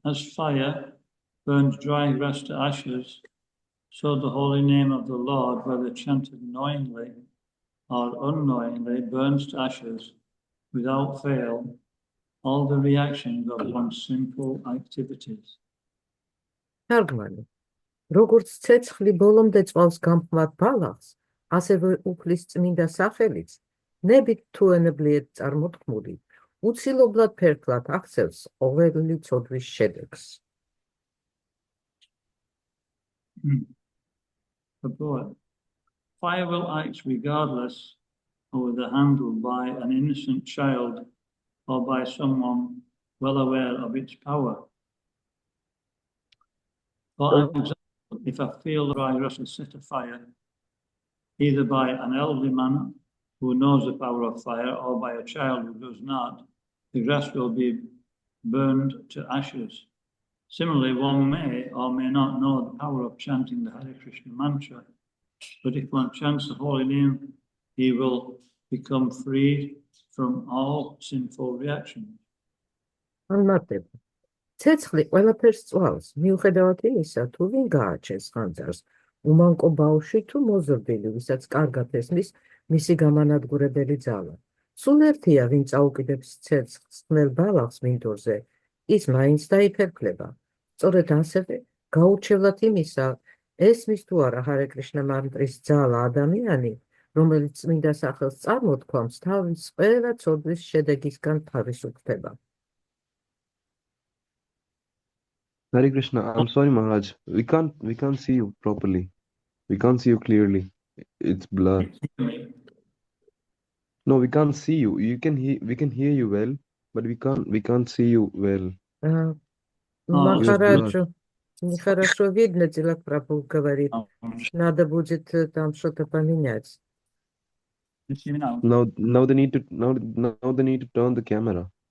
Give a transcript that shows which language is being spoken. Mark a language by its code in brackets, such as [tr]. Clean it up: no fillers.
[en] As fire burns dry grass to ashes, so the holy name of the Lord, whether chanted knowingly or unknowingly, burns to ashes without fail all the reactions of one's sinful activities. [ka] თარგმანი. როგორც ცეცხლი ბოლომდე წვავს გამხმარ ბალახს, ასევე უფლის წმინდა სახელიც, ნებით თუ ენებლიეთ წარმოთქმული, უცილებლად ფერფლად აქცევს ყოველი ცოდვის შედეგს. [en] The poet. Fire will act regardless of whether handled by an innocent child or by someone well aware of its power. For example, if a field of dry grass is set afire, either by an elderly man who knows the power of fire or by a child who does not, the grass will be burned to ashes. Similarly, one may or may not know the power of chanting the Hare Krishna mantra, but if one chants the holy name, he will become freed from all sinful reactions. [ka] ანმარტება. ცეცხლი ყველაფერს წვალს, მიუხედავად იმისა, თუ ვინ გააჩენს ხანძარს, უმანკო ბავშვი თუ მოზრდილი, ვისაც კარგად ესმის მისი გამანადგურებელი ძალა. სულ ერთია, ვინ წაუკიდებს ცეცხლს ხმელ ბალახს მინდორზე, ის მაინც დაიფერფლება. სწორედ ასევე, გაურჩევლად იმისა, ესმის თუ არა ჰარე კრიშნა მანტრის ძალა ადამიანი, რომელიც წმინდა სახელს წარმოთქვამს, თავის ყველა ცოდვის შედეგისგან თავისუფლდება. [en] Hare Krishna, I'm sorry, Maharaj. We can't see you properly. We can't see you clearly. It's blur. No, we can't see you. We can hear you well, but we can't see you well. [ru] Махараджу, нехорошо видно, Тилак Прабху говорит. Надо будет там что-то поменять. [en] Now they need to turn the camera.